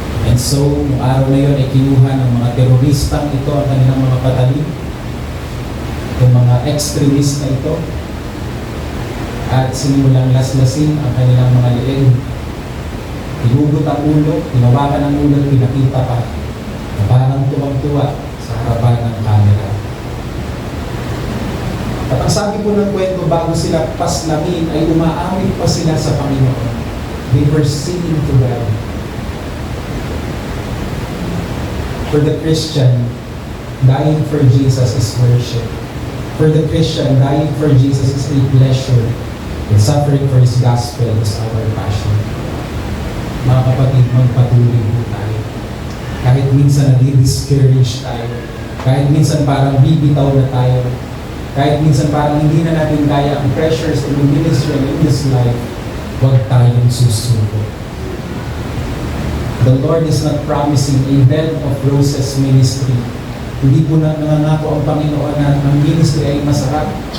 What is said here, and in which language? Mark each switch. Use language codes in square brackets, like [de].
[tl] And so, nung araw na iyon ay kinuha ng mga teroristang ito ang kanilang mga patalim, yung mga extremist na ito, at sinimulang laslasin ang kanilang mga leeg. Hinugot ang ulo, tinawakan ang ulo, pinakita pa na parang tuwang-tuwa sa harapan ng camera. At ang sabi po ng kwento, bago sila paslamin ay umaamit pa sila sa Panginoon. [en] They were singing to God. For the Christian, dying for Jesus is worship. For the Christian, dying for Jesus is a pleasure, and suffering for His gospel is our passion. [tl] Mga kapatid, magpatuloy po tayo. Kahit minsan nadi-discourage tayo, kahit minsan parang bibitaw na tayo, kahit minsan parang hindi na natin kaya ang [en] pressures in the ministry and in this life, [tl] huwag tayong susuko. [en] The Lord is not promising a bed of roses ministry [tl] Hindi po na nangangako ang Panginoon na ang ministry ay masarap.